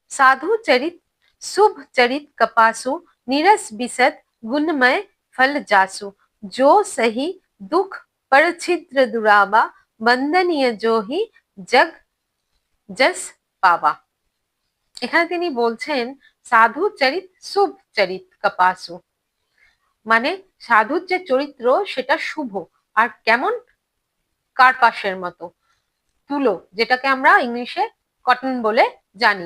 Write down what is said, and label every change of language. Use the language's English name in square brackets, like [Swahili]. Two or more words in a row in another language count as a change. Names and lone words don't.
[Awadhi] साधु चरित शुभ चरित कपासु नीरस बिसद गुणमय फल जासु जो सही दुख पर छिद्र दुरावा बंदनीय जो ही जग जस पावा। [Bangla] এখানে তিনি বলছেন [Awadhi] साधु चरित शुभ चरित कपासु, [Bangla] মানে সাধুর যে চরিত্র সেটা শুভ আর কেমন, কার্পাসের মতো, তুলো, যেটাকে আমরা ইংলিশে কটন বলে জানি।